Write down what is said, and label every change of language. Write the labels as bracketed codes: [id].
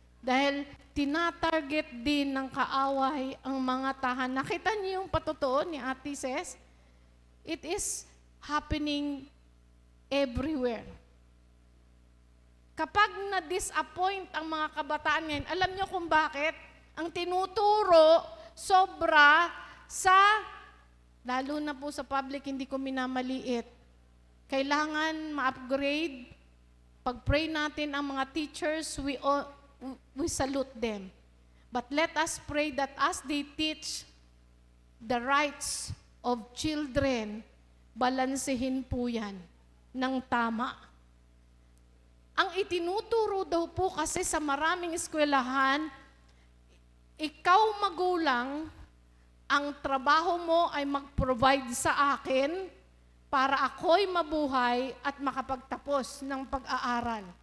[tl] Dahil tinatarget din ng kaaway ang mga tahanan. Nakita niyo yung patotoo ni Ate Ses? [en] It is happening everywhere. [tl] Kapag na-disappoint ang mga kabataan ngayon, alam niyo kung bakit? Ang tinuturo, sobra sa, lalo na po sa public, hindi ko minamaliit. Kailangan ma-upgrade. Pag-pray natin ang mga teachers, [en] we salute them. But let us pray that as they teach the rights of children, [tl] balansehin po yan ng tama. Ang itinuturo daw po kasi sa maraming eskwelahan, ikaw magulang, ang trabaho mo ay mag-provide sa akin para ako'y mabuhay at makapagtapos ng pag-aaral.